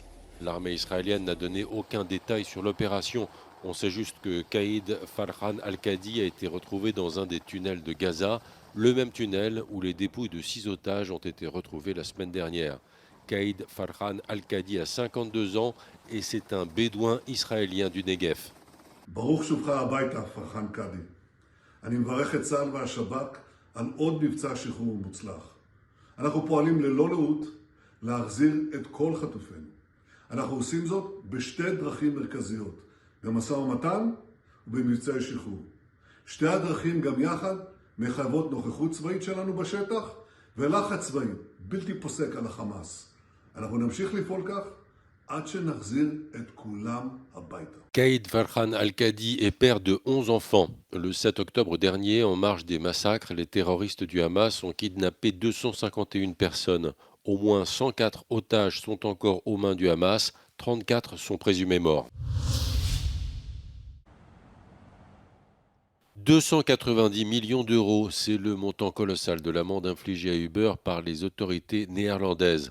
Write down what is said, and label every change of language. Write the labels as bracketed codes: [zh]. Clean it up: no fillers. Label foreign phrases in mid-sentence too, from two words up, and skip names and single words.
[fr] L'armée israélienne n'a donné aucun détail sur l'opération. On sait juste que Kaïd Farhan Al-Qadi a été retrouvé dans un des tunnels de Gaza, le même tunnel où les dépouilles de 6 otages ont été retrouvées la semaine dernière. Kaïd Farhan Al-Qadi a 52 ans et c'est un bédouin israélien du Negev. [he] ברוך שובך הביתה, פרחן קאדי. אני מברך את צה"ל והשב"כ על עוד מבצע שחרור מוצלח. אנחנו פועלים ללא לאות להחזיר את כל חטופינו. אנחנו עושים זאת בשתי דרכים מרכזיות, במשא ומתן ובמבצעי שחרור. שתי הדרכים גם יחד מחייבות נוכחות צבאית שלנו בשטח ולחץ צבאי בלתי פוסק על החמאס. אנחנו נמשיך לפעול כך עד שנחזיר את כולם הביתה. [fr] Kaïd Farhan Al-Qadi est père de 11 enfants. Le 7 octobre dernier, en marge des massacres, les terroristes du Hamas ont kidnappé 251 personnes. Au moins 104 otages sont encore aux mains du Hamas, 34 sont présumés morts. 290 millions d'euros, c'est le montant colossal de l'amende infligée à Uber par les autorités néerlandaises.